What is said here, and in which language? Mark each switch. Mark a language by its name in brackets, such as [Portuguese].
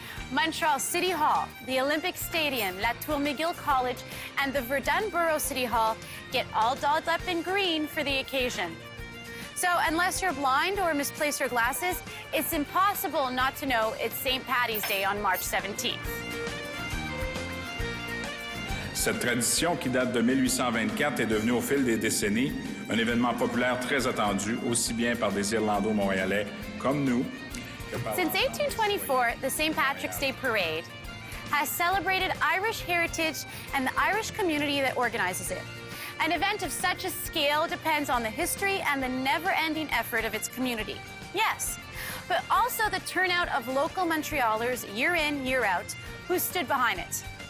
[English] Montreal City Hall, the Olympic Stadium, La Tour McGill College, and the Verdun Borough City Hall get all dolled up in green for the occasion. So unless you're blind or misplace your glasses, it's impossible not to know it's St. Paddy's Day on March 17th. [French] Cette tradition qui date de 1824 est devenue au fil des décennies un événement populaire très attendu, aussi bien par des Irlando-Montréalais comme nous. [English] Since 1824, the St. Patrick's Day Parade has celebrated Irish heritage and the Irish community that organizes it. An event of such a scale depends on the history and the never-ending effort of its community. Yes, but also the turnout of local Montrealers year in, year out, who stood behind it.